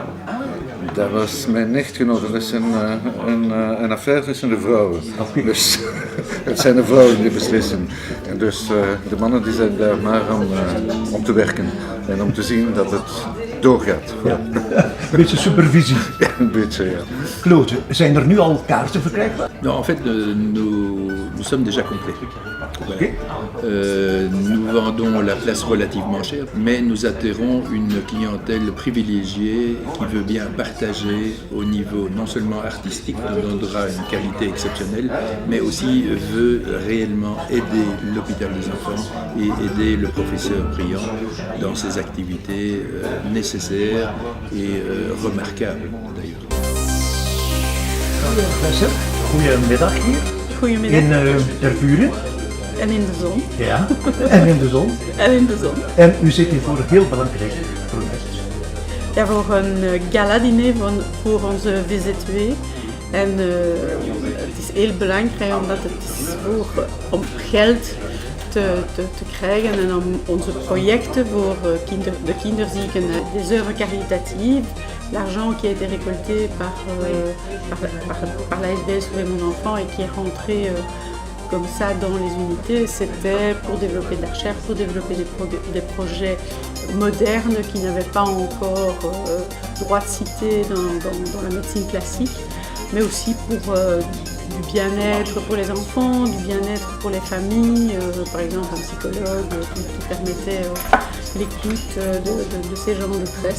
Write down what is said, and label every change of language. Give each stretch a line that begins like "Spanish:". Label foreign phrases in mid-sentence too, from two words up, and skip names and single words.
Dutch: Dat was mijn echtgenote, dat is een affaire tussen de vrouwen. Okay. Dus het zijn de vrouwen die beslissen. En dus de mannen die zijn daar maar om te werken en om te zien dat het doorgaat. Ja. Een beetje supervisie. Ja, een beetje, ja. Claude, zijn er nu al kaarten verkrijgbaar?
French: Non, en fait, nous sommes déjà complets. Okay. Nous vendons la place relativement chère, mais nous atterrons une clientèle privilégiée qui veut bien partager au niveau non seulement artistique, nous donnera une qualité exceptionnelle, mais aussi veut réellement aider l'hôpital des enfants et aider le professeur Briand dans ses activités nécessaires et remarquables d'ailleurs.
Dutch: Goedemiddag hier. Goedemiddag. In Tervuren. En in de zon. Ja, en in de zon. En in de zon. En u zit hier voor een heel belangrijk project. Ja, voor een gala-diner voor onze VZW. En het is heel belangrijk omdat het is om geld te krijgen en om onze projecten voor de kinderzieken,
French: des œuvres caritatives, l'argent qui a été récolté par l'ASBL Sauver mon enfant et qui est rentré comme ça dans les unités, c'était pour développer de la recherche, pour développer des projets modernes qui n'avaient pas encore droit de cité dans la médecine classique, mais aussi pour du bien-être pour les enfants, du bien-être pour les familles, par exemple un psychologue qui permettait l'écoute de ces gens de détresse.